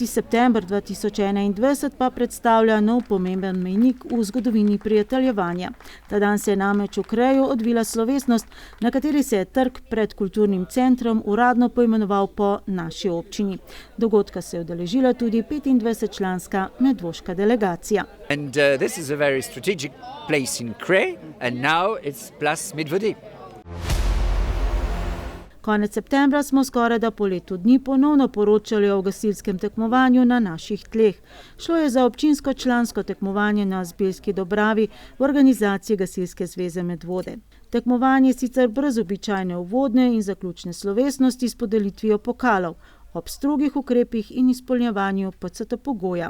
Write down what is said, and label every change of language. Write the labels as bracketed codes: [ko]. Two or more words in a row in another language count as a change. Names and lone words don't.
[sl] september 2021 pa predstavlja nov pomemben mejnik v zgodovini prijateljevanja. Ta dan se je namreč v Kreju odvila slovesnost, na kateri se je trg pred kulturnim centrom uradno poimenoval po naši občini. Dogodka se je udeležila tudi 25-članska medvoška delegacija. [en] This is a very strategic place in Krej and now it's Place Medvode. [sl] Konec septembra smo skorajda po letu dni ponovno poročali o gasilskem tekmovanju na naših tleh. Šlo je za občinsko člansko tekmovanje na Zbiljski Dobravi v organizaciji Gasilske zveze Medvode. Tekmovanje sicer brez običajne uvodne in zaključne slovesnosti s podelitvijo pokalov, ob strogih ukrepih in izpolnjevanju PCT pogoja.